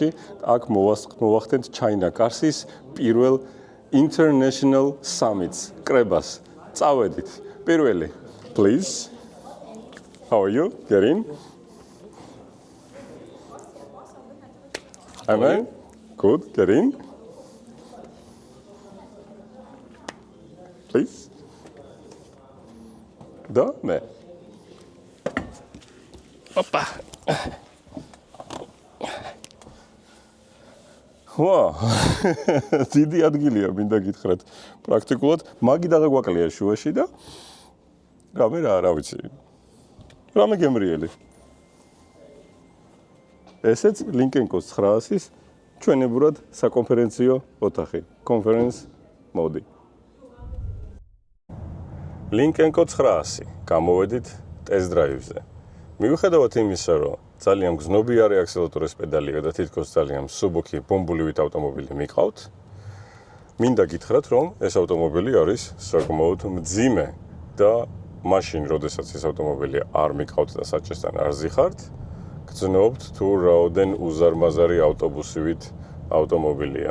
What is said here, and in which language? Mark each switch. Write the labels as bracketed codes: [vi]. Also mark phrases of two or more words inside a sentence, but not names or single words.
[ka] აქ მოვახდენთ China Cars-ის პირველ [en] International Summits [ka] კრებას. წავედით. პირველი, [en] please. How are you? Get in. Amen. Good. Get in. Please. [ka] და მე. Opa. ვა, დიდი ადგილია მინდა გითხრათ. პრაქტიკულად მაგი დაღაგვაკლია შუაში და რამე რა ვიცი. რამე გემრიელი. ესეც Lincoln-კო 900-ის ჩვენებურად საკონფერენციო ოთახი, [en] conference mode. [ka] Lincoln-კო 900, გამოვედით [en] test drive- [ka] ზე. მიუხედავად იმისა, რომ ძალიან გზნობიარე აქსელერატორის პედალია და თითქოს ძალიან მსუბუქი ბომბულივით ავტომობილი მიყავთ, მინდა გითხრათ, რომ ეს ავტომობილი არის საკმაოდ მძიმე და მაშინ, როდესაც ეს ავტომობილი არ მიყავთ და საჭესთან არ ზიხართ, გრძნობთ თუ რაოდენ უზარმაზარი ავტობუსივით ავტომობილია.